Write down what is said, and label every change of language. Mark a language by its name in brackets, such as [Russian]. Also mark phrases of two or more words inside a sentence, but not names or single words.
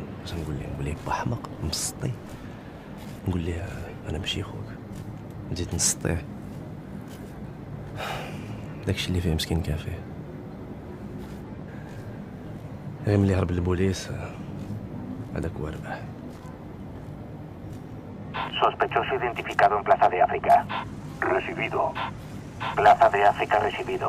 [Arabic] اش نقول ليه با حمق مسطي، نقول ليه انا ماشي خوك، نزيد نسطيه. داكشي اللي فيه مسكين كافيه. غير ملي هرب للبوليس هذاك هو ربح. [Spanish] Sospechoso identificado en Plaza de África. Recibido. Plaza de África recibido.